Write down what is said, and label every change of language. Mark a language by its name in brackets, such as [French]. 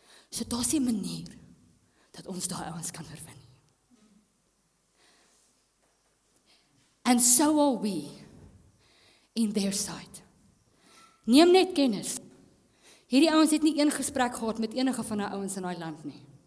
[Afrikaans] So daar's 'n manier dat ons daai ouens kan oorwin. [English] And so are we in their sight. [Afrikaans] Neem net kennis. Hierdie ouens het nie een gesprek gehad met enige van daai ouens in daai land nie.